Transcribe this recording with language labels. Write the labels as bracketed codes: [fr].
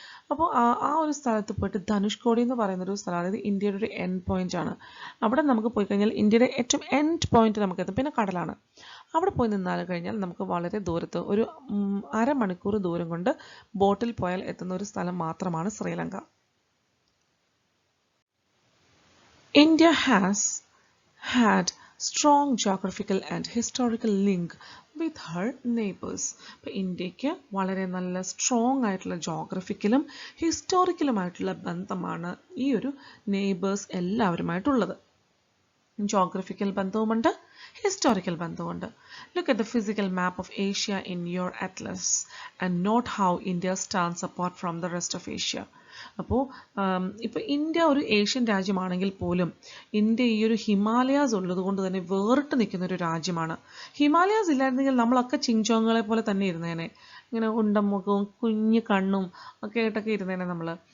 [ml] അപ്പോൾ ആ ഒരു സ്ഥലത്ത് പോയിട്ട് ധനുഷ്കോടി എന്ന് പറയുന്നൊരു സ്ഥലം, അതായത് ഇന്ത്യയുടെ ഒരു എൻഡ് പോയിന്റ് ആണ്. അവിടെ നമുക്ക് പോയി കഴിഞ്ഞാൽ ഇന്ത്യയുടെ ഏറ്റവും എൻഡ് പോയിന്റ് നമുക്ക് എത്തും. പിന്നെ കടലാണ്. അവിടെ പോയി നിന്നാൽ കഴിഞ്ഞാൽ നമുക്ക് വളരെ ദൂരത്ത് ഒരു അരമണിക്കൂർ ദൂരം കൊണ്ട് ബോട്ടിൽ പോയാൽ എത്തുന്ന ഒരു സ്ഥലം മാത്രമാണ് Sri Lanka. [en] India has had strong geographical and historical link with her neighbors. [ml] അപ്പോൾ ഇന്ത്യക്ക് വളരെ നല്ല സ്ട്രോങ് ആയിട്ടുള്ള ജോഗ്രഫിക്കലും ഹിസ്റ്റോറിക്കലുമായിട്ടുള്ള ബന്ധമാണ് ഈ ഒരു neighbours എല്ലാവരുമായിട്ടുള്ളത്. Geographical ബന്ധവുമുണ്ട്, historical ബന്ധവുമുണ്ട്. [en] Look at the physical map of Asia in your atlas and note how India stands apart from the rest of Asia. [ml] അപ്പോൾ ഇപ്പോൾ ഇന്ത്യ ഒരു ഏഷ്യൻ രാജ്യമാണെങ്കിൽ പോലും ഇന്ത്യ ഈ ഒരു ഹിമാലയാസ് ഉള്ളത് കൊണ്ട് തന്നെ വേറിട്ട് നിൽക്കുന്ന ഒരു രാജ്യമാണ്. ഹിമാലയാസ് ഇല്ലായിരുന്നെങ്കിൽ നമ്മളൊക്കെ ചിങ്ചോങ്ങളെ പോലെ തന്നെ ഇരുന്നേനെ, ഇങ്ങനെ ഉണ്ടമുഖവും കുഞ്ഞു കണ്ണും ഒക്കെ ആയിട്ടൊക്കെ ഇരുന്നേനെ നമ്മൾ.